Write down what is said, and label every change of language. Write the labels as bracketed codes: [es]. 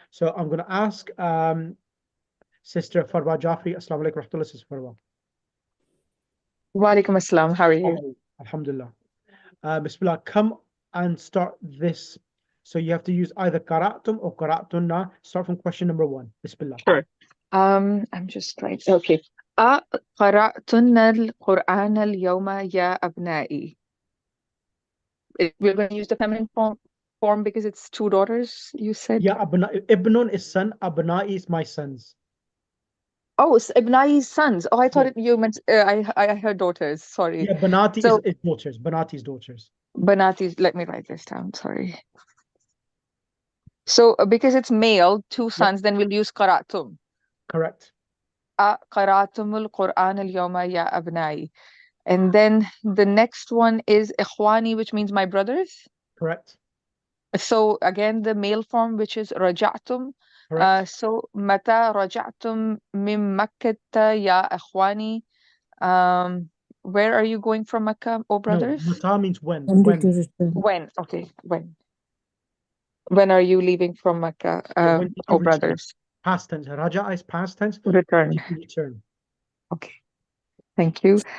[en] So I'm going to ask Sister Farwa Jafri. Assalamu alaikum rahmatullah, Sister Farwa. Wa alaikum assalam. How are you? Alhamdulillah. Bismillah, come and start this. So you have to use either qara'tum or qara'tunna. Start from question number 1. Bismillah. Sure. I'm just trying. Okay. [ar] قرأتن القرآن اليوم يا أبنائي. [en] We're going to use the feminine form because it's two daughters, you said? Yeah, Ibnun is son, Abna'i is my sons. Oh, it's Ibnai's sons. Oh, I thought you meant, I heard daughters. Sorry. Yeah, Banati is daughters. Banati's daughters. Banati's, let me write this down. Sorry. So because it's male, two sons, then we'll use قرأتم. Correct. [ar] قرأتم القرآن اليوم يا أبنائي. [en] And then the next one is إخواني, which means my brothers. Correct. So again, the male form, which is رجعتم. [ar] So متى رجعتم من مكة يا إخواني. [en] Where are you going from Mecca, oh brothers? No, mata means when. When? Okay, when. When are you leaving from Mecca, oh brothers? Past tense. Raja is past tense. Return. Return. Okay. Thank you.